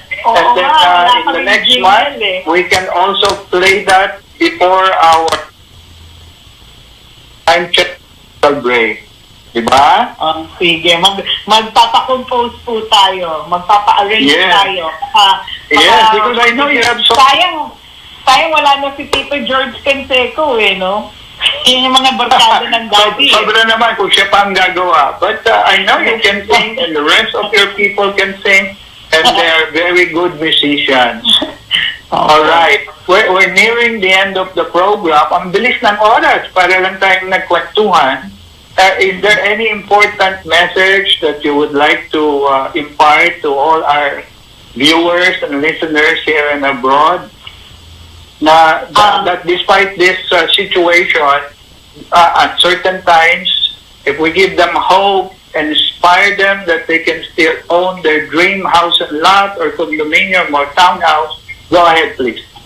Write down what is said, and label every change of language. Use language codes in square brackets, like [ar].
[en] And then in the next month, we can also play that before our time check break. [tl] Diba? Sige. Magpapa-compose po tayo. Magpapa-arrange tayo. [en] Yes, because I know you have so... [tl] Sayang wala na si Tito George Canseco no? Yun yung mga barkada ng dati. Sobra naman kung siya pa ang gagawa. [en] But I know you can sing and the rest of your people can sing. And they are very good musicians. Alright. We're nearing the end of the program. [tl] Ang bilis ng oras para lang tayong nagkwentuhan. [en] Is there any important message that you would like to impart to all our viewers and listeners here and abroad? That despite this situation, at certain times, if we give them hope, and inspire them that they can still own their dream house and lot or condominium or townhouse, go ahead, please.